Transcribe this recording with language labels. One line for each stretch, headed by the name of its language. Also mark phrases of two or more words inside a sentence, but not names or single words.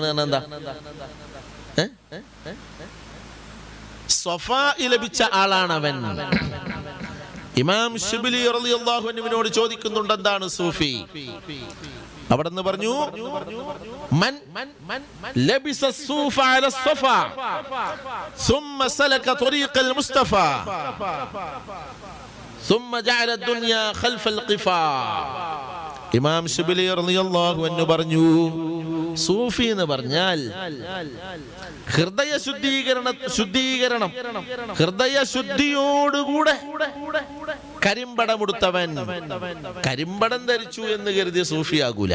Malayalam: എന്താ സ്വഫാ ലഭിച്ച ആളാണ് അവൻ. ഇമാം ശിബ്ലി
Arabic: رضي الله عنه
Malayalam: ചോദിക്കുന്നുണ്ട്, എന്താണ് സൂഫി? അവിടെന്ന് പറഞ്ഞു,
Arabic: من لبس الصوف على الصفا ثم سلك طريق المصطفى ثم جعل الدنيا خلف القفا.
Malayalam: ഇമാം ശിബ്ലി
Arabic: رضي الله عنه
Malayalam: പറഞ്ഞു, സൂഫി എന്ന് പറഞ്ഞാൽ ഹൃദയ ശുദ്ധീകരണം, ഹൃദയ ശുദ്ധിയോടുകൂടെ കരിമ്പടമെടുത്തവൻ. കരിമ്പടം ധരിച്ചു എന്ന് കരുതി സൂഫിയാകൂല.